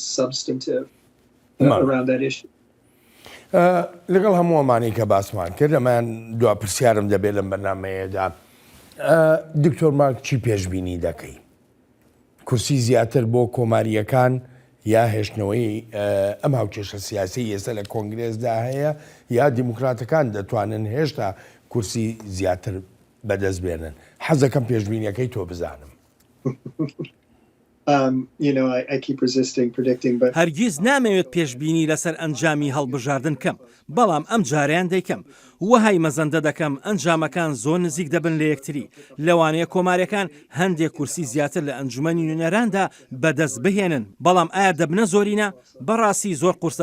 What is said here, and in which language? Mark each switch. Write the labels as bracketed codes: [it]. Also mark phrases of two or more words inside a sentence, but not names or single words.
[ckb] لەگەڵ هەموو ئەمانەی کە باسمان کرد ئەمان دوا پرسیارم دەبێت لەم بەرنامەیەدا دکتۆر مارک چی پێشبینی دەکەی کورسی زیاتر بۆ کۆماریەکان یا هێشتنەوەی ئەم هاوکێشە سیاسی ئێستا لە کۆنگرێسدا هەیە یا دیموکراتەکان دەتوانن هێشتا کورسی زیاتر بەدەست بێنن حەزەکەم پێشبینیەکەی تۆ بزانم [en] I keep resisting predicting, but [ckb] هەرگیز نامەوێت پێشببینی لەسەر ئەنجامی هەڵبژاردن کەم بەڵام ئەم جاریان دەیکەم وەهای مەزەندە دەکەم ئەنجامەکان زۆر نزیک دەبن لە یەکتری لەوانەیە کۆمارەکان هەندێک کورسی زیاتر لە ئەنجومەنی نوێنەراندا بەدەست بهێنن بەڵام ئایا دەبنە زۆرینە بەڕاستی زۆر قورسە